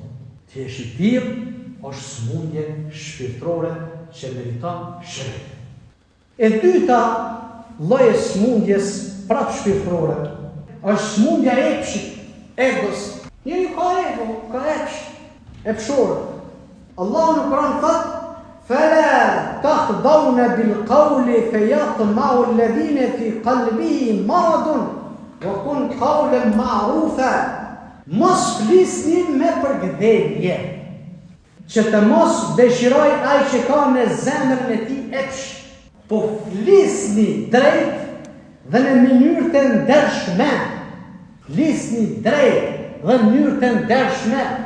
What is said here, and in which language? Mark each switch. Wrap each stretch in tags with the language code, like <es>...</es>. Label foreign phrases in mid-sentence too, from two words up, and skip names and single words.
<sq>Ti je i tillë është smundje shpirtërore që meriton shërim. E dyta lloj e smundjes prap shpirtërore është smundja e epshit, egos. Njëri ka ego, ka epsh, epshore. Allahu në Kur'an thot:</sq> <ar>"فلا تخضعن بالقول فيطمع الذين في قلوبهم مرض وقلن قولا معروفا."</ar> <sq>Mos flisni me përgdhelje, që të mos dëshiroj ai që ka në zemrën e tij epsh, po flisni drejt dhe në mënyrë të ndershme. Flisni drejt dhe në mënyrë të ndershme.</sq>